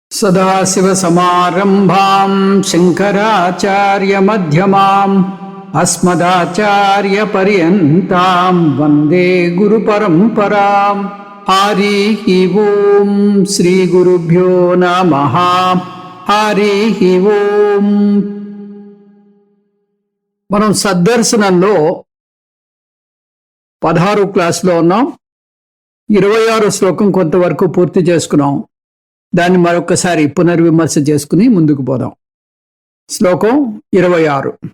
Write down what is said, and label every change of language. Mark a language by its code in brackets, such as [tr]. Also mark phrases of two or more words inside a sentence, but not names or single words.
[sa] सदाशिवसमारम्भां शङ्कराचार्यमध्यमाम् अस्मदाचार्यपर्यन्तां वन्दे गुरुपरम्पराम्। हरिः ओं श्रीगुरुभ्यो नमः। हरिः ओं। [te] మనం సద్దర్శనంలో 16 క్లాసులో ఉన్నాం. 26 శ్లోకం కొంతవరకు పూర్తి చేసుకున్నాం. దాన్ని మరొకసారి పునర్విమర్శ చేసుకుని ముందుకు పోదాం. శ్లోకం 26.